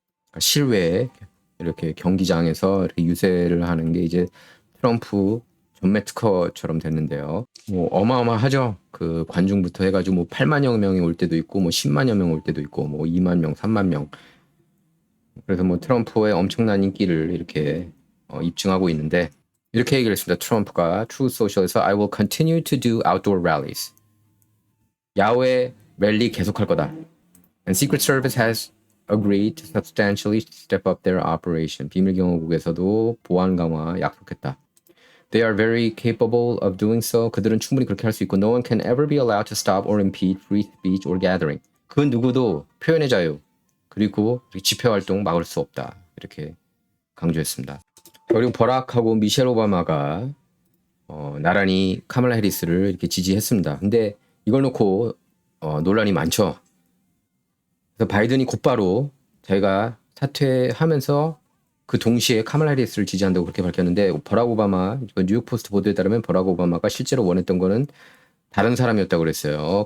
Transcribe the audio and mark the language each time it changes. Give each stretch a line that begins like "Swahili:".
Korean: 그러니까 실외에 이렇게 경기장에서 이렇게 유세를 하는 게 이제 트럼프 전매 특허처럼 됐는데요. 뭐 어마어마하죠. 그 관중부터 해가지고 뭐 8만여 명이 올 때도 있고 뭐 10만여 명 올 때도 있고 뭐 2만 명, 3만 명. 그래서 뭐 트럼프의 엄청난 인기를 이렇게 입증하고 있는데 이렇게 얘기를 했습니다.
English: 트럼프가 Truth Social에서 I will continue to do outdoor rallies.
Korean: 야외 랠리 계속할 거다.
English: And Secret Service has agreed to substantially step up their operation.
Korean: 비밀경호국에서도 보안 강화 약속했다.
English: They are very capable of doing so.
Korean: 그들은 충분히 그렇게 할 수 있고
English: No one can ever be allowed to stop or impede free speech or gathering.
Korean: 그 누구도 표현의 자유 그리고 집회 활동 막을 수 없다. 이렇게 강조했습니다. 그리고 버락하고 미셸 오바마가 나란히 카멀라 해리스를 이렇게 지지했습니다. 근데 이걸 놓고 논란이 많죠. 그래서 바이든이 곧바로 자기가 사퇴하면서 그 동시에 카멀라 해리스를 지지한다고 그렇게 밝혔는데 버락 오바마 뉴욕 포스트 보도에 따르면 버락 오바마가 실제로 원했던 거는 다른 사람이었다고 그랬어요.